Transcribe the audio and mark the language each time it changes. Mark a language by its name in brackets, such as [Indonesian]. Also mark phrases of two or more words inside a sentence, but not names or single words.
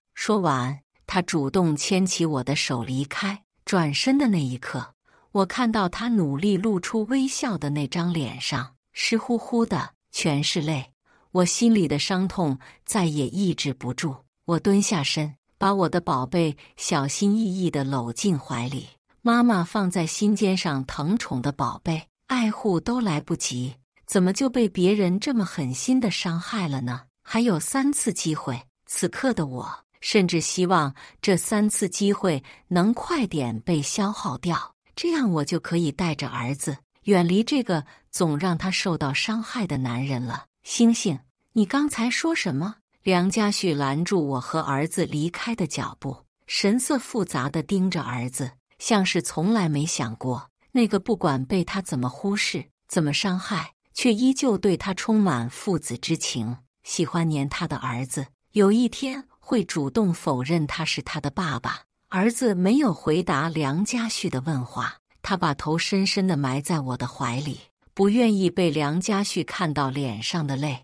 [Chinese] 說完，他主動牽起我的手離開。轉身的那一刻，我看到他努力露出微笑的那張臉上，濕乎乎的，全是淚。我心裡的傷痛再也抑制不住。我蹲下身，把我的寶貝小心翼翼地摟進懷裡。媽媽放在心尖上疼寵的寶貝，愛護都來不及，怎麼就被別人這麼狠心地傷害了呢？還有3次機會，此刻的我甚至希望這3次機會能快點被消耗掉，這樣我就可以帶着兒子遠離這個總讓他受到傷害的男人了。星星，你剛才說什麼？梁家旭攔住我和兒子離開的腳步，神色複雜地盯着兒子，像是從來沒想過那個不管被他怎麼忽視、怎麼傷害，卻依舊對他充滿父子之情、喜歡黏他的兒子，有一天會主動否認他是他的爸爸。兒子沒有回答梁家旭的問話，他把頭深深地埋在我的懷裡， 不願意被梁家旭看到臉上的淚。